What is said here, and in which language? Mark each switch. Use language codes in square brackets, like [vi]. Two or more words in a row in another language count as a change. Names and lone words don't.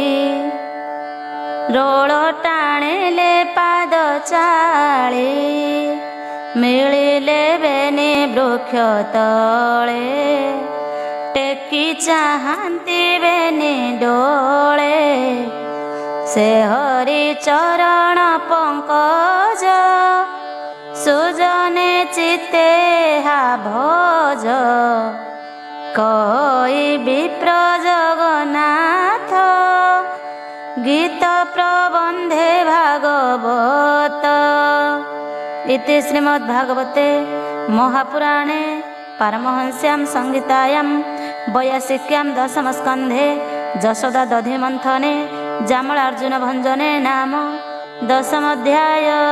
[or] ରୋଳ ଟାଣିଲେ ପାଦ ଚାଳି ମିଳିଲେ ବେନି ବୃକ୍ଷ ତଳେ ଟେକି ଚାହାନ୍ତି ବେନି ଡୋଳେ ସେ ହରି ଚରଣ ପଙ୍କଜ ସୁଜନେ ଚିତେ ହା ଭଜ କହି ବିପ୍ର ଜଗନ୍ନାଥ ଗୀତ ପ୍ରବନ୍ଧେ ଭାଗବତ [sa] इति श्रीमद्भागवते महापुराणे पारमहंस्यां संहितायां बयासिक्यां दशमस्कन्धे यशोदा दधि मन्थने जामलार्जुन भञ्जने नाम दशमोऽध्याय।